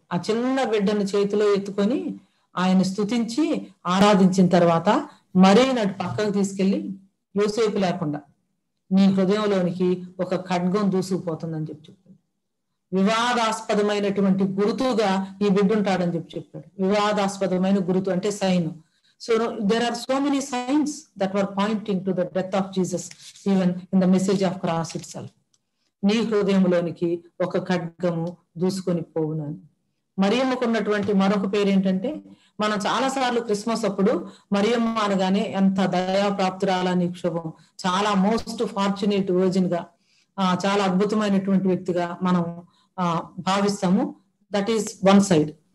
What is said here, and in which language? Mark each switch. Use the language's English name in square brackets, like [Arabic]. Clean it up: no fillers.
[Telugu] ఆ చిన్న బిడ్డను చేతిలో ఎత్తుకొని ఆయన స్తుతించి ఆరాధించిన తర్వాత మరీ నటు పక్కకు తీసుకెళ్లి యోసేపు లేకుండా నీ హృదయంలోనికి ఒక ఖడ్గం దూసుకుపోతుందని చెప్పాడు. వివాదాస్పదమైనటువంటి గురుతుగా ఈ బిడ్డ ఉంటాడని చెప్పాడు. వివాదాస్పదమైన గురుతు అంటే sign. [English] So there are so many signs that were pointing to the death of Jesus even in the message of cross itself. [Telugu] నీ హృదయంలోనికి ఒక ఖడ్గము దూసుకొని పోవునని. మరియమ్మకు ఉన్నటువంటి మరొక పేరు ఏంటంటే, మనం చాలా సార్లు క్రిస్మస్ అప్పుడు మరియమ్మ అనగానే ఎంత దయాప్రాప్తురాలా నీకు శుభం, చాలా [English] most fortunate virgin [Telugu] గా, చాలా అద్భుతమైనటువంటి వ్యక్తిగా మనం భావిస్తాము. [English] That is one side.